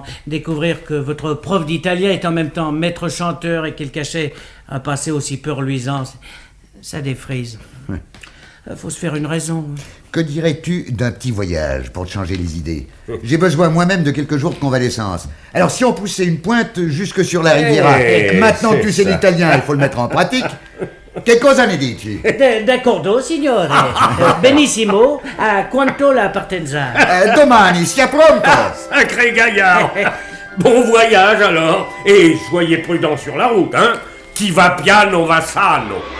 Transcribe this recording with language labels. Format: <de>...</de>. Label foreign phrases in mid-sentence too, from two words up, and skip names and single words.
<fr>Découvrir que votre prof d'italien est en même temps maître chanteur et qu'il cachait un passé aussi peu reluisant. Ça défrise. Faut se faire une raison. Que dirais-tu d'un petit voyage pour te changer les idées? J'ai besoin moi-même de quelques jours de convalescence. Alors si on poussait une pointe jusque sur la Riviera, et que maintenant que tu sais l'italien, il faut le mettre en pratique.</fr> <it>Che cosa ne dici? D'accordo, signore. Benissimo. A quanto la partenza? Domani, sia pronto.</it> <fr>Sacré gaillard. Bon voyage alors. Et soyez prudents sur la route, hein.</fr> <it>Qui va piano va sano.</it>